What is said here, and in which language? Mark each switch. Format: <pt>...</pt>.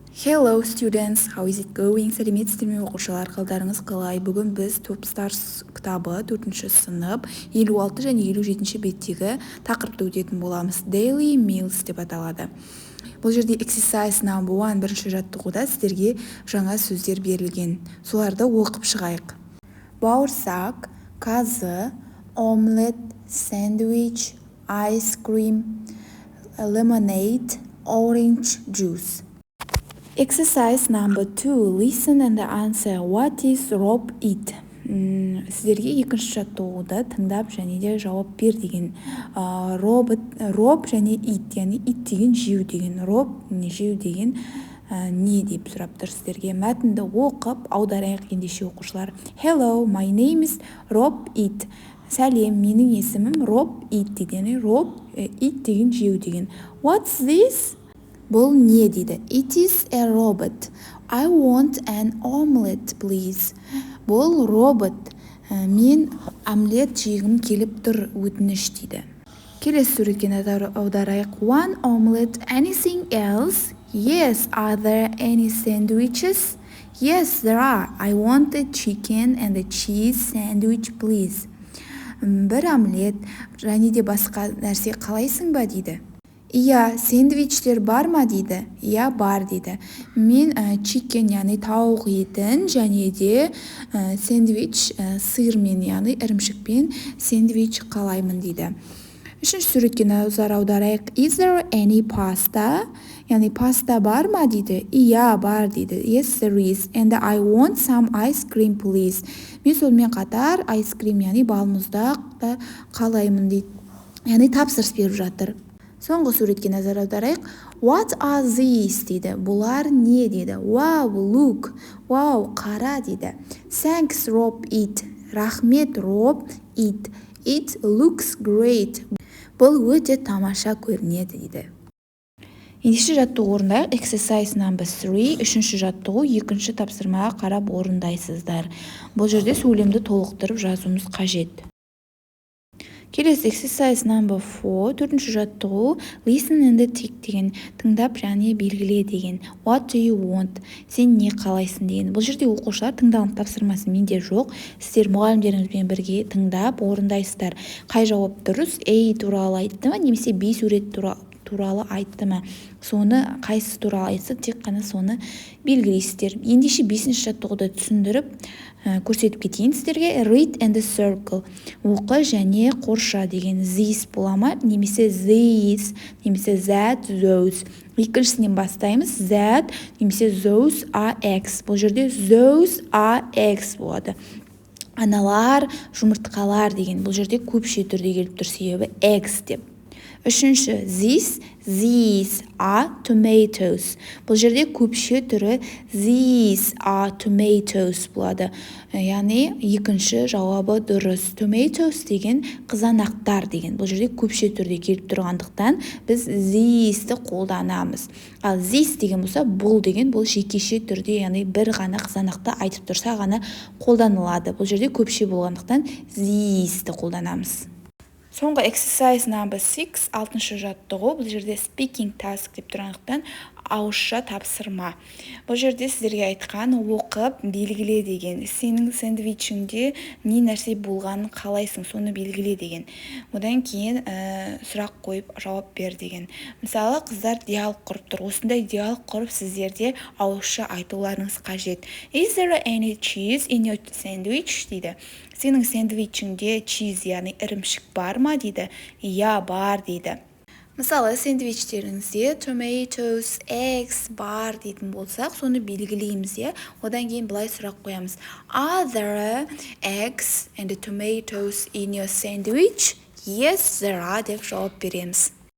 <en>Hello students, how is it going?</en> <kk>Сәлеметсіздер ме оқушылар, қалдарыңыз қалай? Бүгін біз Top Stars кітабы 4-ші сынып 56 және 57-ші беттегі тақырыпты өтетін боламыз. Daily Meals деп аталады. Бұл жерде</kk> <en>exercise number 1</en> <kk>бірінші жаттығуда сіздерге жаңа сөздер берілген. Соларды оқып шығайық.</kk> <en>Бауырсақ, қазы, omelette, sandwich, ice cream, lemonade, orange juice. Exercise number 2. Listen and answer. What is rope eat?</en> <kk>Сіздерге екінші жаттығуды тыңдап және де жауап бер деген. Rope және eat, яғни eat деген жеу деген. Rope жеу деген не деп сұрап тұр сіздерге. Мәтінді оқып аударайық ендеше оқушылар.</kk> <en>Hello, my name is rope eat.</en> <kk>Сәлем, менің есімім rope eat деген. Rope eat деген жеу деген.</kk> <en>What's this?</en> <kk>Бұл не дейді?</kk> <en>It is a robot. I want an omelette, please.</en> <kk>Бұл робот. Мен омлет жегім келіп тұр, өтініш дейді. Келесі суретке назар аударайық.</kk> <en>One omelette. Anything else? Yes. Are there any sandwiches? Yes, there are. I want a chicken and a cheese sandwich, please.</en> <kk>Бір омлет, және де басқа нәрсе қалайсың ба дейді. Иә, сэндвичтер бар ма дейді? Иә, бар дейді. Мен чикен, яғни тауық етін және де сэндвич сырмен, яғни ірімшікпен сэндвич қалаймын дейді. Үшінші суретке назар аударайық.</kk> <en>Is there any pasta?</en> <kk>Яғни паста бар ма дейді? Иә, бар дейді.</kk> <en>Yes, there is. And I want some ice cream, please.</en> <kk>Мен сонымен қатар ice cream, яғни балмұздақ та қалаймын дейді. Яғни тапсырыс беріп жатыр. Соңғы суретке назар аударайық.</kk> <en>What are these</en> <kk>дейді. Бұлар не дейді.</kk> <en>Wow, look.</en> <kk>Wow, қара дейді.</kk> <en>Thanks, Rob, eat.</en> <kk>Рахмет, Rob, eat.</kk> <en>It looks great.</en> <kk>Бұл өте тамаша көрінеді дейді. Ендеше жаттығу орындайық.</kk> <en>Exercise number 3.</en> <kk>Үшінші жаттығу екінші тапсырмаға қарап орындайсыздар. Бұл жерде сөйлемді толықтырып жазуымыз қажет. Келесі</kk> <en>exercise number 4.</en> <kk>Төртінші жаттығу</kk> <en>listen and tick</en> <kk>деген. Тыңдап және белгіле деген.</kk> <en>What do you want?</en> <kk>Сен не қалайсың деген. Бұл жерде оқушылар тыңдаған тапсырмасы менде жоқ. Сіздер мұғалімдеріңізбен бірге тыңдап орындайсыздар. Қай жауап дұрыс? A туралы айтты ма, немесе B сурет туралы айтты ма? Соны қайсысы туралы айтса, тек қана соны белгілейсіздер. Ендеше 5-ші жаттығуды түсіндіріп көрсетіп кетейін сіздерге.</kk> <en>Read and circle.</en> <kk>Оқы және қорша деген. This бола ма, немесе these, немесе that, those. Екіншісінен бастаймыз.</kk> <en>That,</en> <kk>немесе</kk> <en>those are eggs.</en> <kk>Бұл жерде</kk> <en>those are eggs</en> <kk>болады. Аналар, жұмыртқалар деген. Бұл жерде көпше түрде келіп тұр, себебі eggs деп. Үшінші,</kk> <en>these are tomatoes.</en> <kk>Бұл жерде көпше түрі</kk> <en>these are tomatoes</en> <kk>болады. Яғни екінші жауабы дұрыс. Tomatoes деген қызанақтар деген. Бұл жерде көпше түрде келіп тұрғандықтан біз these-ті қолданамыз. Ал this деген болса, бұл деген, бұл жекеше түрде, яғни бір ғана қызанақты айтып тұрса ғана қолданылады. Бұл жерде көпше болғандықтан these-ті қолданамыз. Соңғы</kk> <en>exercise number 6,</en> <kk>6-шы жаттығу. Бұл жерде</kk> <en>speaking task</en> <kk>деп тұрғандықтан ауызша тапсырма. Бұл жерде сіздерге айтқан оқып белгіле деген. Сенің сэндвичіңде не нәрсе болғанын қалайсың, соны белгіле деген. Одан кейін сұрақ қойып жауап бер деген. Мысалы, қыздар диалог құрып тұр. Осындай диалог құрып сіздерде ауызша айтуларыңыз қажет.</kk> <en>Is there any cheese in your sandwich?</en> <kk>дейді. Сенің сэндвичіңде cheese, яғни ірімшік бар ма дейді. Иә, бар дейді. Мысалы, сэндвичтеріңізде tomatoes, eggs бар дейтін болсақ, соны белгілейміз, е. Одан кейін былай сұрақ қоямыз.</kk> <en>Are there eggs and tomatoes in your sandwich? Yes, there are</en> <kk>деп жауап береміз.</kk>